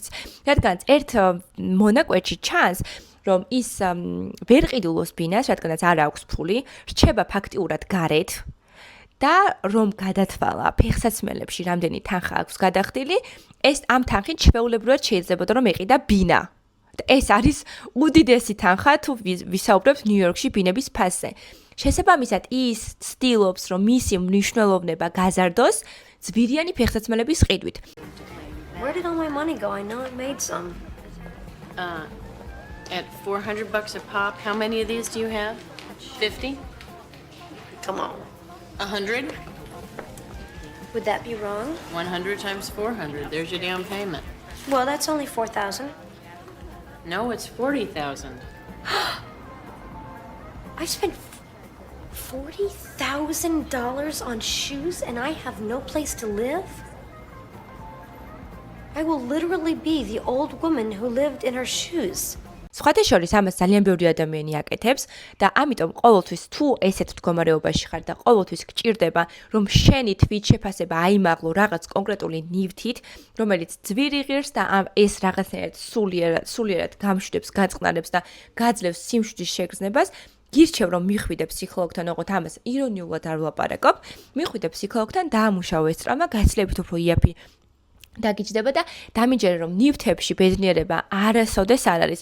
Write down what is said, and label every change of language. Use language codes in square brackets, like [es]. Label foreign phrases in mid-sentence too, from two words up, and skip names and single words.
[ka] რადგანაც ერთ მონაკვეთში ჩანს, რომ ის ვერ ყიდულობს ბინას, რადგანაც არ აქვს ფული, რჩება ფაქტიურად გარეთ და რომ გადათვალა ფეხსაცმელებში რამდენი თანხა აქვს გადახდილი, ეს ამ თანხით ჩვეულებრივად შეიძლებოდა რომ ეყიდა ბინა. ეს არის უდიდესი თანხა თუ ვისაუბრებთ ნიუ-იორკში ბინების ფასზე. შესაბამისად, ის ცდილობს, რომ მისი მნიშვნელოვნება გაზარდოს ძვირიანი ფეხსაცმელების ყიდვით. [en] Where did all my money go? I know I made some. At $400 a pop, how many of these do you have? 50? Come on. 100? Would that be wrong? 100 times 400. There's your down payment. Well, that's only 4,000. No, it's 40,000. I spent $40,000 on shoes and I have no place to live? I will literally be the old woman who lived in her shoes. [ka] სხვათა შორის ამას ძალიან ბევრი ადამიანი აკეთებს და ამიტომ ყოველთვის თუ ესეთ მდგომარეობაში ხარ და ყოველთვის გჭირდება რომ შენი თვით შეფასება აიმაღლო რაღაც კონკრეტული ნივთით, რომელიც ძვირი ღირს და ეს რაღაცნაირად სულიერად გამშვიდებს, გაწყნარებს და გაძლევს სიმშვიდის შეგრძნებას, გირჩევ რომ მიხვიდე ფსიქოლოგთან, ოღონდ ამას ირონიულად არ ვლაპარაკობ, მიხვიდე ფსიქოლოგთან, დაამუშავო ეს ტრავმა, გაცილებით უფრო იაფი დაგიჯდება და დამიჯერე რომ ნივთებში ბედნიერება არასოდეს არ არის.